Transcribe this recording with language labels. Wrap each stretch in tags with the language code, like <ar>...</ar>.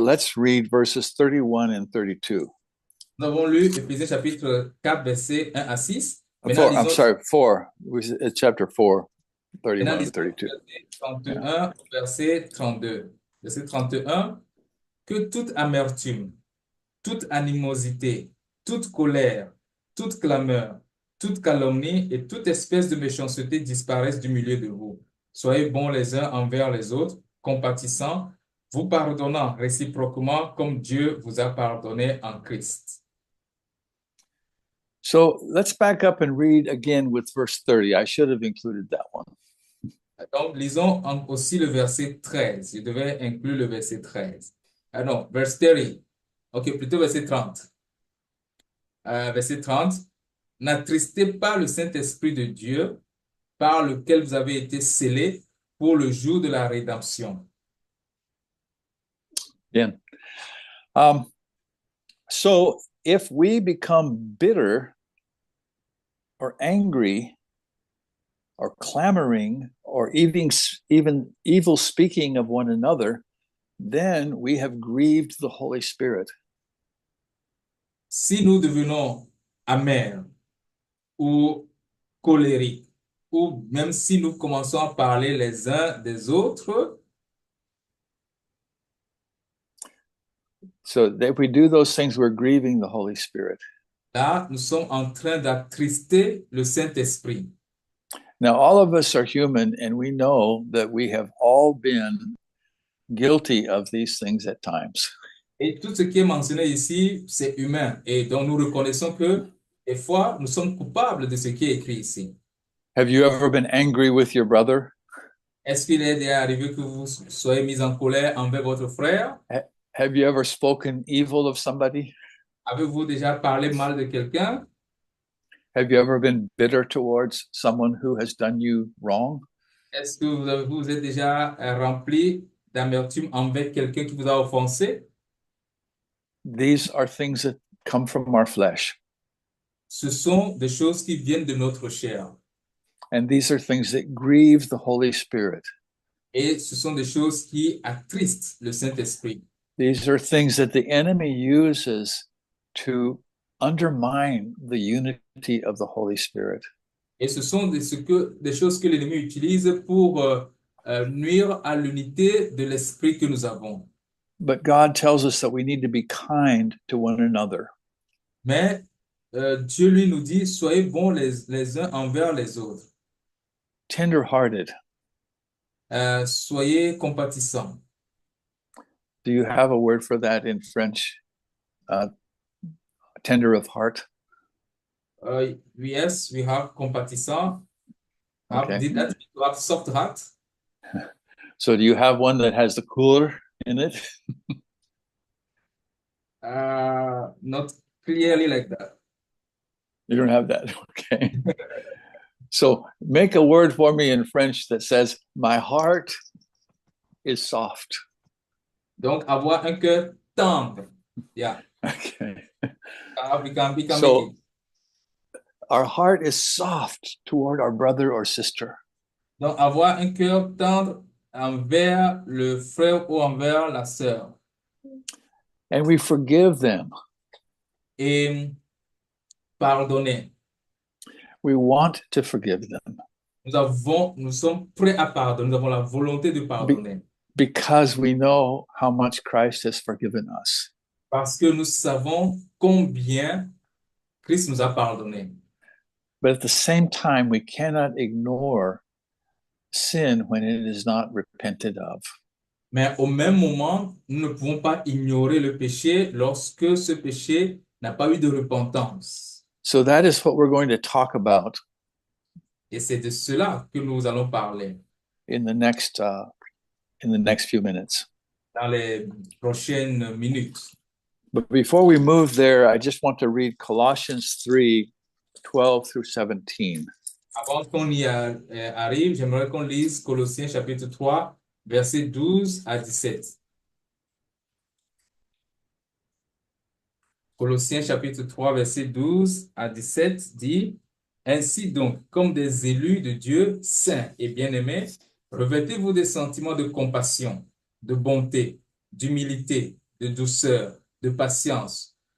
<en>Let's read verses 31 and 32.</en> <fr>Nous avons lu Éphésiens chapitre 4, versets 1 à 6.</fr> <en>I'm sorry, 4. It's chapter 4, 31</en> <fr>Maintenant,</fr> <en>and 32.</en> <fr>Verset 31, verset 32. Verset 31. Que toute amertume, toute animosité, toute colère, toute clameur, toute calomnie et toute espèce de méchanceté disparaissent du milieu de vous. Soyez bons les uns envers les autres, compatissants, vous pardonnant réciproquement comme Dieu vous a pardonné en Christ.</fr> <en>So let's back up and read again with verse 30. I should have included that one.</en> <fr>Donc, lisons aussi le verset 13. Je devais inclure le verset 13. Ah non,</fr> <en>verse 30.</en> <fr>Ok, plutôt verset 30. Verset 30. N'attristez pas le Saint-Esprit de Dieu par lequel vous avez été scellés pour le jour de la rédemption.</fr> <en>Again. So if we become bitter or angry or clamoring or even evil speaking of one another, then we have grieved the Holy Spirit.</en> <fr>Si nous devenons amers ou colériques, ou même si nous commençons à parler les uns des autres,</fr> <en>So if we do those things, we're grieving the Holy Spirit.</en> <fr>là, nous sommes en train d'attrister le Saint-Esprit.</fr> <en>Now, all of us are human, and we know that we have all been guilty of these things at times.</en> <fr>Et tout ce qui est mentionné ici, c'est humain. Et donc, nous reconnaissons que des fois, nous sommes coupables de ce qui est écrit ici.</fr> <en>Have you ever been angry with your brother?</en> <fr>Est-ce qu'il est déjà arrivé que vous soyez mis en colère envers votre frère?</fr> <en>Have you ever spoken evil of somebody?</en> <fr>Avez-vous déjà parlé mal de quelqu'un?</fr> <en>Have you ever been bitter towards someone who has done you wrong?</en> <fr>Est-ce que vous êtes déjà rempli d'amertume envers quelqu'un qui vous a offensé?</fr> <en>These are things that come from our flesh.</en> <fr>Ce sont des choses qui viennent de notre chair.</fr> <en>And these are things that grieve the Holy Spirit.</en> <fr>Et ce sont des choses qui attristent le Saint-Esprit.</fr> <en>These are things that the enemy uses to undermine the unity of the Holy Spirit.</en> <fr>Et ce sont des choses que l'ennemi utilise pour nuire à l'unité de l'esprit que nous avons.</fr> <en>But God tells us that we need to be kind to one another.</en> <fr>Mais Dieu, lui, nous dit, soyez bons les uns envers les autres.</fr> <en>Tender-hearted.</en> <fr>Soyez compatissants.</fr> <en>Do you have a word for that in French? Tender of heart? Yes, we have compatissant. Okay. Did that mean to have soft heart? So do you have one that has the cooler in it? Not clearly like that. You don't have that. Okay. So make a word for me in French that says, my heart is soft.</en> <fr>Donc, avoir un cœur tendre.</fr> <en>Yeah. Okay. We can make So it. our heart is soft toward our brother or sister.</en> <fr>Donc, avoir un cœur tendre envers le frère ou envers la sœur.</fr> <en>And we forgive them.</en> <fr>Et pardonner.</fr> <en>We want to forgive them.</en> <fr>Nous sommes prêts à pardonner. Nous avons la volonté de pardonner.</fr> <en>Because we know how much Christ has forgiven us.</en> <fr>Parce que nous savons combien Christ nous a pardonné.</fr> <en>But at the same time, we cannot ignore sin when it is not repented of.</en> <fr>Mais au même moment, nous ne pouvons pas ignorer le péché lorsque ce péché n'a pas eu de repentance.</fr> <en>So that is what we're going to talk about.</en> <fr>Et c'est de cela que nous allons parler</fr> <en>in the next few minutes.</en> <fr>dans les prochaines minutes.</fr> <en>But before we move there, I just want to read Colossians 3:12 through 17.</en> <fr>Avant qu'on y arrive, j'aimerais qu'on lise Colossiens chapitre 3, versets 12 à 17. Colossiens chapitre 3, verset 12 à 17 dit, « Ainsi donc, comme des élus de Dieu, saints et bien-aimés, revêtez-vous des sentiments de compassion, de bonté, d'humilité, de douceur, de patience.</fr>